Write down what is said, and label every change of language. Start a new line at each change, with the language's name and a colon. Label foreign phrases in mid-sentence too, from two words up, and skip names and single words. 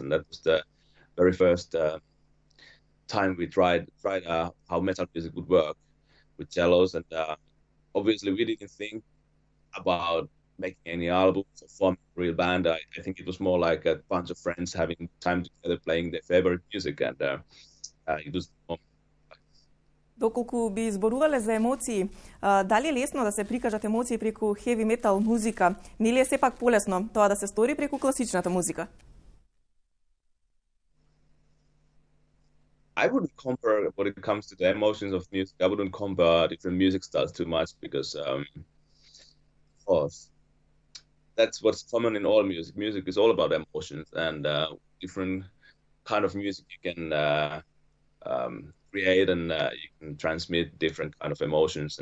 English: And that was the very first time we tried how metal music would work with cellos. And obviously we didn't think about making any albums or forming a real band. I think it was more like a bunch of friends having time together playing their favorite music. And it was...
Macedonian: Доколку би зборувале за емоции, дали е лесно да се прикажат емоции преку
English: heavy metal
Macedonian: музика? Нели е сепак полесно тоа да се стори преку класичната музика?
English: I wouldn't compare when it comes to the emotions of music. I wouldn't compare different music styles too much, because that's what's common in all music. Music is all about emotions, and different kind of music you can create, and you can transmit different kind of emotions.